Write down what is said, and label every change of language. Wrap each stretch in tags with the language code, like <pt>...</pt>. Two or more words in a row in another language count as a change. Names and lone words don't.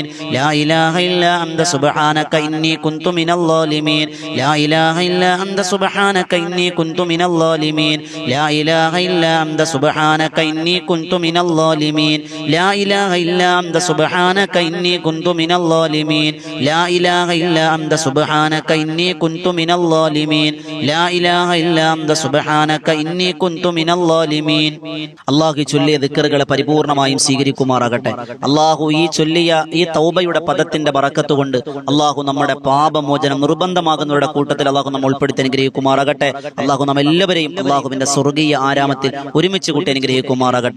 <ar>لا إله إلا أنت سبحانك إني كنت من الظالمين لا إله إلا أنت سبحانك إني كنت من الظالمين لا إله إلا أنت سبحانك إني كنت من الظالمين لا إله إلا أنت سبحانك إني كنت من الظالمين لا إله إلا أنت سبحانك إني كنت من الظالمين لا إله إلا أنت سبحانك إني كنت من الظالمين</ar> <ml>അല്ലാഹു ചൊല്ലിയ ദിക്റുകളെ പരിപൂർണമായും സ്വീകരിക്കുമാറാകട്ടെ. അല്ലാഹു ഈ ചൊല്ലിയ ഈ തൗബയുടെ പദത്തിന്റെ ബറക്കത്ത് കൊണ്ട് അല്ലാഹു നമ്മുടെ പാപമോചനം നിർബന്ധമാകുന്നവരുടെ കൂട്ടത്തിൽ അല്ലാഹു നമ്മൾ ഉൾപ്പെടുത്തി അനുഗ്രഹിക്കുമാറാകട്ടെ. അല്ലാഹു നമ്മെല്ലാവരെയും അല്ലാഹുവിന്റെ സ്വർഗീയ ആരാമത്തിൽ ഒരുമിച്ച് കൂട്ടി അനുഗ്രഹിക്കുമാറാകട്ടെ.</ml>